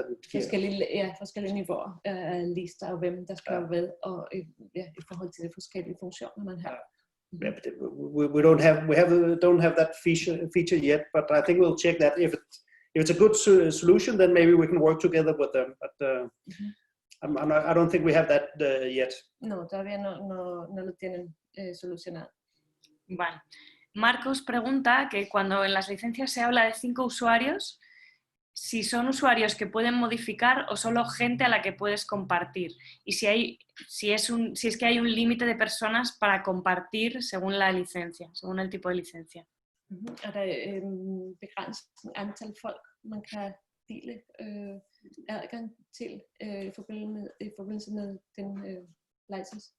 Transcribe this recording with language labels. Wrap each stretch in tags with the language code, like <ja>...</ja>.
<da>Forskellige niveauer af lister og hvem der skal hvad og i forhold til de forskellige funktioner man har.</da> <en>We don't have that feature yet, but I think we'll check that. If it's a good solution, then maybe we can work together with them. But I don't think we have that yet.</en> <es>No, todavía no lo tienen solucionado. Vale. Marcos pregunta que cuando en las licencias se habla de 5 usuarios, si son usuarios que pueden modificar o solo gente a la que puedes compartir. Y si es que hay un límite de personas para compartir según la licencia, según el tipo de licencia.</es> <da>Er der begrænset antal folk, man kan dele adgang til i forbindelse med den license?</da>